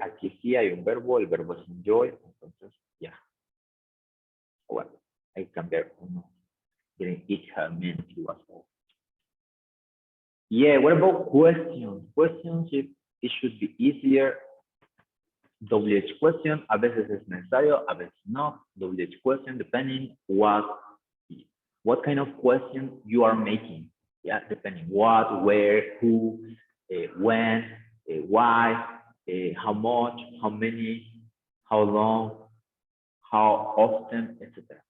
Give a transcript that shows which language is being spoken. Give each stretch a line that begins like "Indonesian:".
Spanish: Aquí sí hay un verbo, el verbo es enjoy, entonces ya. Bueno, hay que cambiar uno.
English: Didn't eat her meal, it was all. Yeah, what about questions? Questions, it should be easier.
Spanish: WH question, a veces es necesario, a veces no.
English: WH question, depending what kind of question you are making. Yeah, depending what, where, who, when, why, how much, how many, how long, how often, etc.